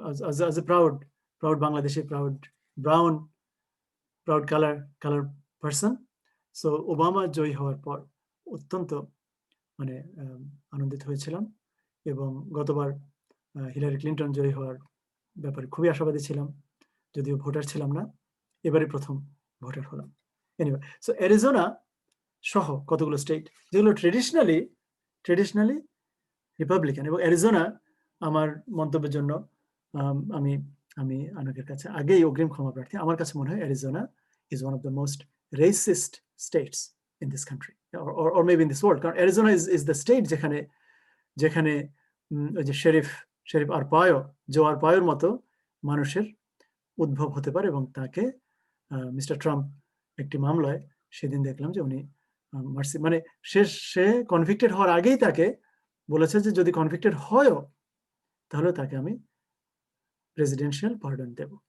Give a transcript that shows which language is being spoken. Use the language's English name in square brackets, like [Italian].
[English] as a proud Bangladeshi, proud color person. [Bangla] So Obama জয়ী হওয়ার পর অত্যন্ত মানে আনন্দিত হয়েছিলাম এবং গতবার হিলারি ক্লিনটন জয়ী হওয়ার ব্যাপারে খুবই আশাবাদী ছিলাম, যদিও ভোটার ছিলাম না। এবারে প্রথম ভোটার হলাম। এনিওয়ে, সো অ্যারিজোনা সহ কতগুলো স্টেট যেগুলো ট্রেডিশনালি রিপাবলিকান, এবং অ্যারিজোনা আমার মন্তব্যের জন্য আমি আমি অনেকের কাছে আগেই অগ্রিম ক্ষমা প্রার্থী। আমার কাছে মনে হয় [English] Arizona is one of the most racist states in this country or maybe in this world. [Bangla] কারণ অ্যারিজোনা [English] is the state [Bangla] যেখানে ওই যে শেরিফ জো আরপায়োর মতো মানুষের উদ্ভব হতে পারে, এবং তাকে মিস্টার ট্রাম্প একটি মামলায় সেদিন দেখলাম যে উনি মানে সে কনভিক্টেড হওয়ার আগেই তাকে বলেছে যে যদি কনভিক্টেড হয়ও তাহলে তাকে আমি প্রেসিডেন্সিয়াল পার্ডন দেব।